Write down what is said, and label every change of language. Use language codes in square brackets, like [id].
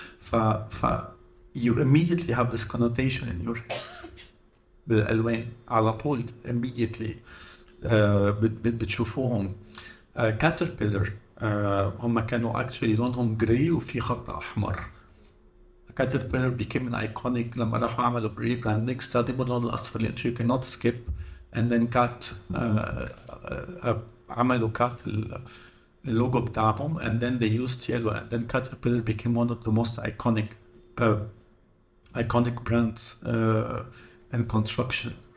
[en] ف you immediately have this connotation in your head [ar] بالألوان على طول [en] immediately. [ar] بتشوفوهم. Caterpillar هم كانوا actually لونهم جراي وفي خط أحمر. [en] Caterpillar became an iconic [ar] لما راحوا عملوا [en] rebranding [ar] استخدموا اللون الأصفر لأن [en] you cannot skip, and then [ar] عملوا اللوجو بتاعهم, [en] and then they used yellow, and then Caterpillar became one of the most iconic brands in construction.